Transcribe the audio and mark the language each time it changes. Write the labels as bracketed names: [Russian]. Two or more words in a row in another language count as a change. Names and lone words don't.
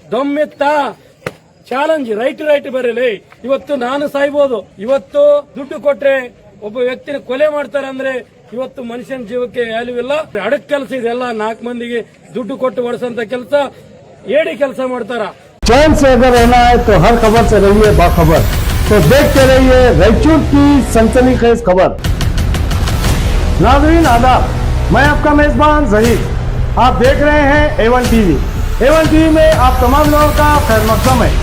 [Kannada] ದಮ್ಮಿತ್ತ ಚಾಲೆಂಜ್ ರೈಟ್ ಬರಲಿ. ಇವತ್ತು ನಾನು ಸಾಯ್ಬೋದು. ಇವತ್ತು ದುಡ್ಡು ಕೊಟ್ರೆ ಒಬ್ಬ ವ್ಯಕ್ತಿನ ಕೊಲೆ ಮಾಡ್ತಾರೆ ಅಂದ್ರೆ ಇವತ್ತು ಮನುಷ್ಯನ ಜೀವಕ್ಕೆ ವ್ಯಾಲ್ಯೂ ಇಲ್ಲ. ಅಡಕ್ ಕೆಲಸ ಇದೆಲ್ಲ 4 ಮಂದಿಗೆ ದುಡ್ಡು ಕೊಟ್ಟು ಹೊಡೆಸಂತ ಕೆಲಸ ಏಡಿ ಕೆಲಸ ಮಾಡ್ತಾರ. [Urdu] چین سے اگر رہنا ہے تو ہر خبر سے رہیے باخبر. تو دیکھتے رہیے رائچور کی سنسنی خیز خبر. ناظرین آداب، میں آپ کا میزبان ظہیر. آپ دیکھ رہے ہیں A1 ٹی وی. A1 ٹی وی میں آپ تمام لوگوں کا خیر مقدم ہے.